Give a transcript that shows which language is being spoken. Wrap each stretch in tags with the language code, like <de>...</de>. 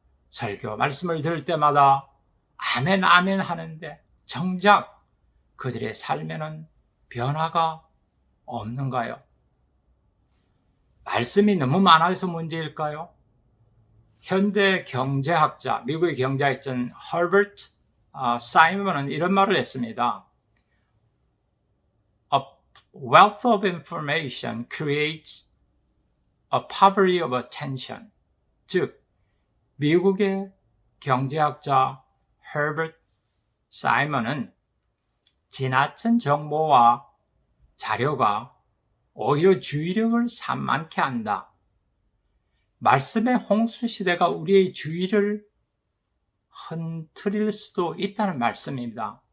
<ko>설교 말씀을 들을 때마다 아멘 아멘 하는데 정작 그들의 삶에는 변화가 없는가요? 말씀이 너무 많아서 문제일까요? 현대 경제학자, 미국의 경제학자인 허버트 사이먼은 이런 말을 했습니다.</ko> <en>A wealth of information creates a poverty of attention.</en> <ko>즉, 미국의 경제학자 허버트 사이먼은 지나친 정보와 자료가 오히려 주의력을 산만케 한다. 말씀의 홍수시대가 우리의 주의를 흔들릴 수도 있다는 말씀입니다.</ko>